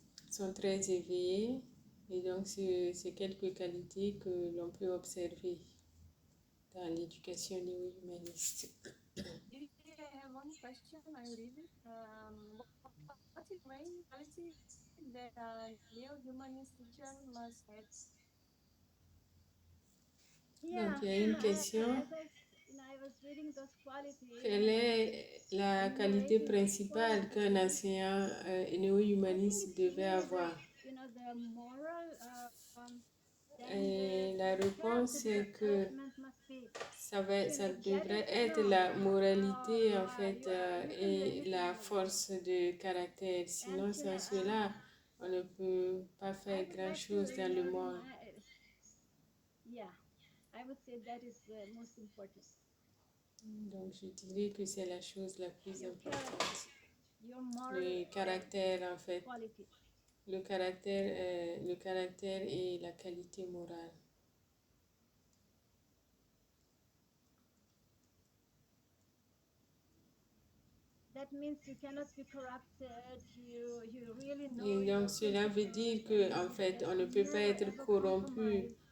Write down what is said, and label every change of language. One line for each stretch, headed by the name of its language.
French: sont très éveillés, et donc c'est quelques qualités que l'on peut observer dans l'éducation néo-humaniste.
English: I have one question. I read it. What is the main quality that a neo-humanist teacher must have Yeah,
French: il y a une question.
English: I was reading those qualities.
French: Quelle est la qualité principale qu'un enseignant néo-humaniste devait avoir?
English: The moral,
French: Et la réponse c'est que
English: must be,
French: ça devrait être la moralité en fait et la force de caractère. Sinon, sans cela, on ne peut pas faire grand-chose dans le monde.
English: Yeah, I would say that is the most important.
French: Donc, je dirais que c'est la chose la plus importante.
English: Your moral
French: Le caractère, en fait.
English: quality.
French: Le caractère et la qualité morale.
English: That means you cannot be corrupted. You really know.
French: Et donc, cela veut dire que, en fait, on ne peut pas être corrompu.